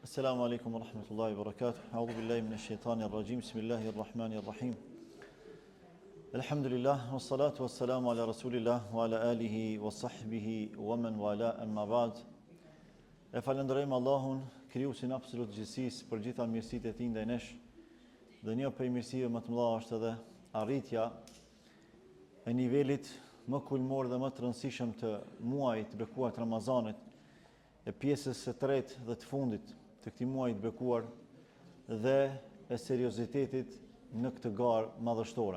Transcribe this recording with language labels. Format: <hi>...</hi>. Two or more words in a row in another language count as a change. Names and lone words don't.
<ar>السلام عليكم ورحمة الله وبركاته أعوذ بالله من الشيطان الرجيم. بسم الله الرحمن الرحيم الحمد لله والصلاة والسلام على رسول الله وعلى آله وصحبه ومن والاه أما بعد.</ar> <sq>E falenderojmë Allahun, krijuesin absolut gjithësisë, për gjitha mirësitë e tij ndaj nesh. Dhe një prej mirësive më të mëdha është edhe arritja e nivelit më kulmor dhe më të rëndësishëm të muajit të bekuar të Ramazanit, e pjesës së tretë dhe të fundit të këtij muaji të bekuar dhe e seriozitetit në këtë garë madhështore.</sq>